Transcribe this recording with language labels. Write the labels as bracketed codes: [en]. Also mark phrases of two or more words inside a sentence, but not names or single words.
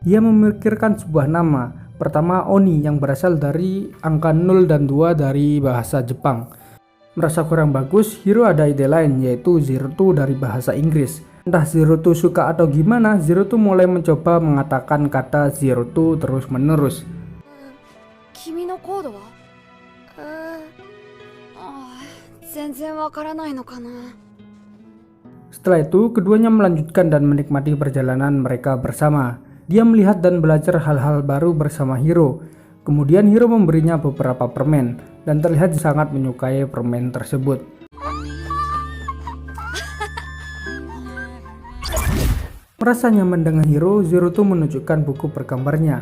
[id] Ia memikirkan sebuah nama. Pertama, Oni, yang berasal dari angka 0 dan 2 dari bahasa Jepang. Merasa kurang bagus, Hiro ada ide lain, yaitu Zeruto dari bahasa Inggris. Entah Zeruto suka atau gimana, Zeruto mulai mencoba mengatakan kata Zeruto terus menerus. [ja] 君のコードは? 全然わからないのかな。 [id] Setelah itu, keduanya melanjutkan dan menikmati perjalanan mereka bersama. Dia melihat dan belajar hal-hal baru bersama Hiro. Kemudian Hiro memberinya beberapa permen dan terlihat sangat menyukai permen tersebut. Merasa nyaman dengan Hiro, Zeruto menunjukkan buku bergambarnya.